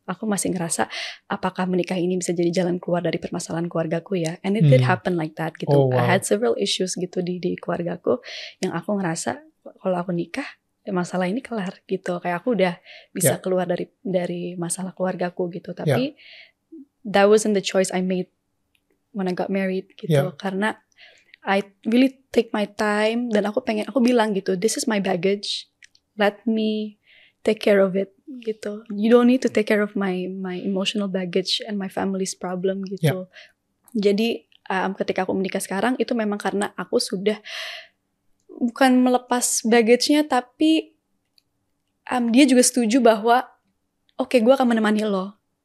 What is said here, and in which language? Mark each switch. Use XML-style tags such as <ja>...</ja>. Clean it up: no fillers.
<id>Aku masih ngerasa apakah menikah ini bisa jadi jalan keluar dari permasalahan keluargaku ya.</id> <en>And it did happen like that gitu. Oh, wow. I had several issues</en> <id>gitu di keluargaku yang aku ngerasa kalau aku nikah masalah ini kelar gitu. Kayak aku udah bisa keluar dari masalah keluargaku gitu.</id> <en>Tapi that wasn't the choice I made when I got married gitu. Karena I really take my time</en> <id>dan aku bilang gitu,</id> <en>this is my baggage. Let me take care of it gitu. You don't need to take care of my emotional baggage and my family's problem gitu.</en> <id>Jadi ketika aku menikah sekarang itu memang karena aku sudah bukan melepas baggage-nya, tapi dia juga setuju bahwa oke, gue akan menemani lo.</id>